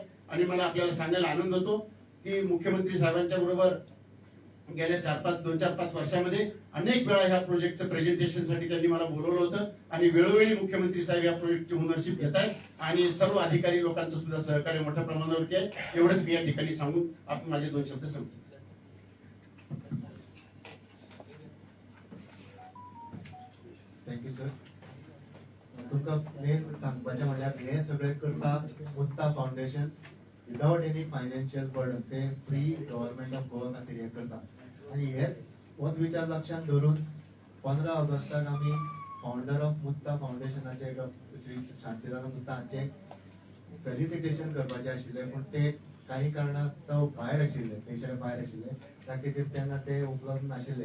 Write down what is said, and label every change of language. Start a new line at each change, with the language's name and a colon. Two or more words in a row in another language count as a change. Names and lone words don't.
Marathi: आणि मला आपल्याला सांगायला आनंद होतो की मुख्यमंत्री साहेबांच्या बरोबर गेल्या 2-4-5 वर्षामध्ये अनेक वेळा ह्या प्रोजेक्टचं प्रेझेंटेशनसाठी त्यांनी मला बोलवलं होतं. आणि वेळोवेळी मुख्यमंत्री साहेब या प्रोजेक्टची ओनरशिप घेत आहेत आणि सर्व अधिकारी लोकांचं सुद्धा सहकार्य मोठ्या प्रमाणावरती आहे. एवढंच मी या ठिकाणी सांगून आपण माझे 2 शब्द संपतो.
English: thank you sir.
Konkani: तुमकां मेन सांगपाचें म्हणल्यार हे सगळें करता मुक्ता फाउंडेशन
English: without any financial burden.
Konkani: ते
English: free government of Goa
Konkani: खातीर हे करता. आनी हेच होच विचार लक्षात धरून 15 ऑगस्टाक आमी
English: founder of
Konkani: मुक्ता फाउंडेशनाचे श्री शांतीलाल मुक्ता हांचे फेलिसिटेशन करपाचे आशिल्ले, पूण ते काही कारणाक तो भायर आशिल्ले, देशा भायर आशिल्ले, त्या खातीर तेन्ना ते उपलब्ध नाशिल्ले.